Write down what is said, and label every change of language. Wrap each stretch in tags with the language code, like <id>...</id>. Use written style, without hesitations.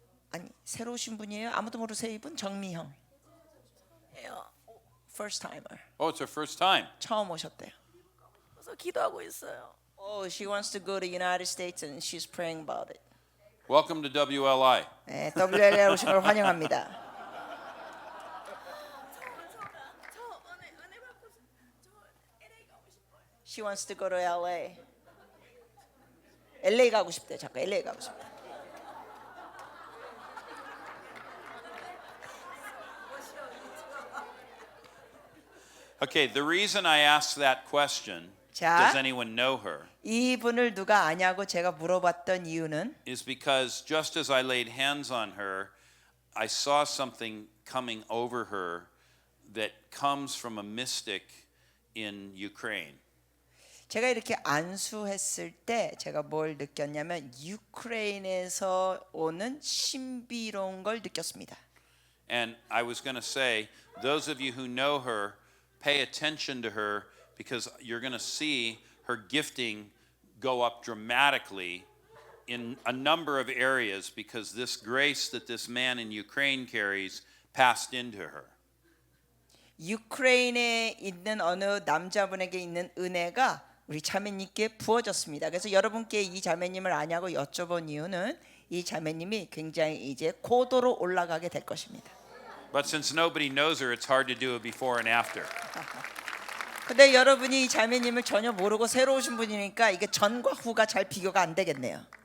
<ko>아니 새로 오신 분이에요? 아무도 모르세요? 이분 정미형.</ko> <en>First timer. Oh, it's her first time.</en> <ko>처음 오셨대요. 그래서 기도하고 있어요.</ko> <en>Oh, she wants to go to United States and she's praying about it. Welcome to WLI.</en> <ko>네, WL에 오신 걸 환영합니다.</ko> <en>She wants to go to LA.</en> <ko>LA 가고 싶대. 자꾸 LA 가고 싶대.</ko> <en>Okay, the reason I asked that question,</en> <ko>자.</ko> <en>does anyone know her,</en> <ko>이분을 누가 아냐고 제가 물어봤던 이유는</ko> <en>is because just as I laid hands on her, I saw something coming over her that comes from a mystic in Ukraine.</en> <ko>제가 이렇게 안수했을 때 제가 뭘 느꼈냐면 유크레인에서 오는 신비로운 걸 느꼈습니다.</ko> <en>And I was going to say, those of you who know her, pay attention to her because you're going to see her gifting go up dramatically in a number of areas because this grace that this man in Ukraine carries passed into her.</en> <ko>유크레인에 있는 어느 남자분에게 있는 은혜가 우리 자매님께 부어졌습니다. 그래서 여러분께 이 자매님을 아냐고 여쭤본 이유는 이 자매님이 굉장히 이제 고도로 올라가게 될 것입니다.</ko> <en>But since nobody knows her, it's hard to do a before and after.</en> <ko>근데 여러분이 이 자매님을 전혀 모르고 새로 오신 분이니까 이게 전과 후가 잘 비교가 안 되겠네요.</ko>